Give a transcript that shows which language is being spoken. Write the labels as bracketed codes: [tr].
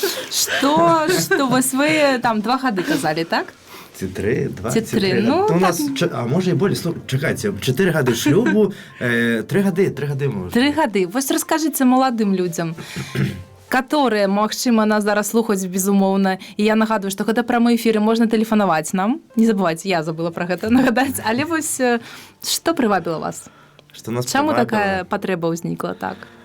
[be] Что вось вы там 2 года казали, так? Ці 3, 2, Ці 3. Ну, [uk] у нас, а може і більше, чекайте, 4 роки шлюбу, 3 роки може. [ru] 3 года. [uk] Ось розкажіть молодим людям, [ru] которые, [be] магчыма, нас зараз слухаюць, безумоўна, і я нагадую, што гэта прамыя эфіры, можна тэлефанаваць нам. Не забывайце, я забыла пра гэта нагадаць. Але вось, што прывабіла вас? Чаму такая патрэба ўзнікла, так?